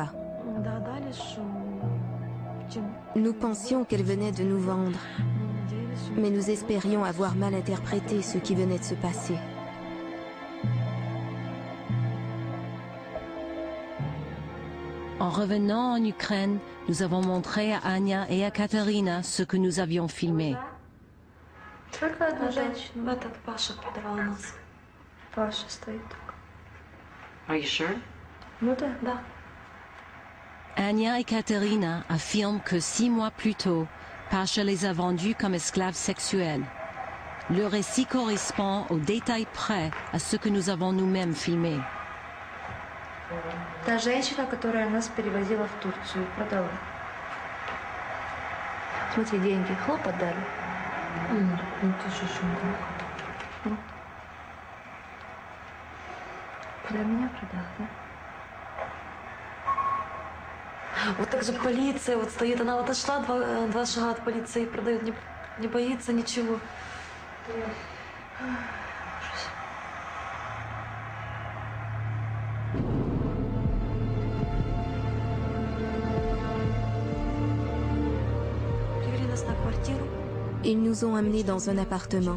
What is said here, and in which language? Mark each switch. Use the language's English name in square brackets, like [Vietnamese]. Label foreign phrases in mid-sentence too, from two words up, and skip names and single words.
[French] » Nous pensions qu'elle venait de nous vendre, mais nous espérions avoir mal interprété ce qui venait de se passer. En revenant en Ukraine, nous avons montré à Anya et à Katerina ce que nous avions filmé. [English] Are you sure? [French] Anya et Katerina affirment que 6 mois plus tôt, Pacha les a vendus comme esclaves sexuels. Le récit correspond au détail près à ce que nous avons nous-mêmes filmé. [Russian] Та женщина, которая нас перевозила в Турцию, продала. Смотри, деньги, хлоп отдали. Ну ты же что, куда меня продал, да? Вот так же полиция вот стоит, она вот отошла два шага от полиции, продает, не боится ничего. [French] Ils nous ont amenés dans un appartement.